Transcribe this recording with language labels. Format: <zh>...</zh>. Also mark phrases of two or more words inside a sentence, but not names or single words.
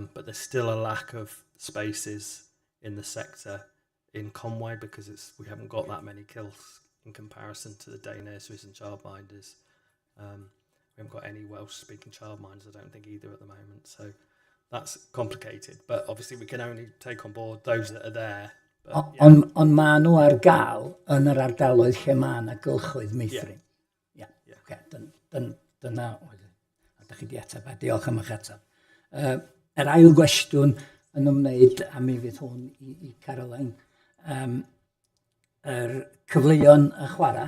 <en>But there's still a lack of spaces in the sector in Conway because we haven't got that many kills in comparison to the day nurseries and childminders. We haven't got any Welsh-speaking childminders, I don't think, either at the moment. So that's complicated. But obviously we can only take on board those that are there.</en> <cy>Ond maen nhw ar gael yn yr ardaloedd lle mae yna gylchoedd meithrin. Dyna oedd. Ydych chi wedi ateb, a diolch am eich ateb. Yr ail gwestiwn yn ymwneud, a mi fydd hwn i Caroline, yr cyfleoedd y chwarae.</cy>